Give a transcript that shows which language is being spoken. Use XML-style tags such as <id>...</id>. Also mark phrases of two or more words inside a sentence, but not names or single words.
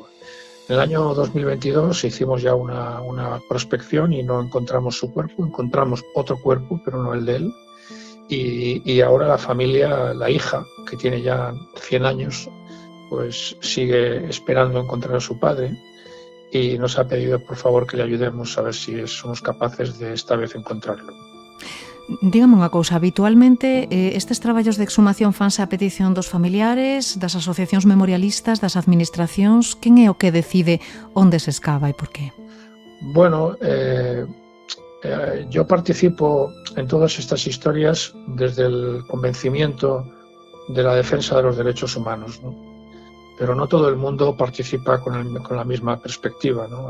<es>En el año 2022 hicimos ya una prospección y no encontramos su cuerpo, encontramos otro cuerpo, pero no el de él. Y ahora la familia, la hija, que tiene ya 100 años, pues sigue esperando encontrar a su padre y nos ha pedido por favor que le ayudemos a ver si somos capaces de esta vez encontrarlo.</es> <gl>Dígame unha cousa, habitualmente estes traballos de exhumación fanse a petición dos familiares, das asociacións memorialistas, das administracións, quen é o que decide onde se escava e por qué?</gl> <es>Bueno, yo participo en todas estas historias desde el convencimiento de la defensa de los derechos humanos, ¿no? Pero no todo el mundo participa con la misma perspectiva, ¿no?</es>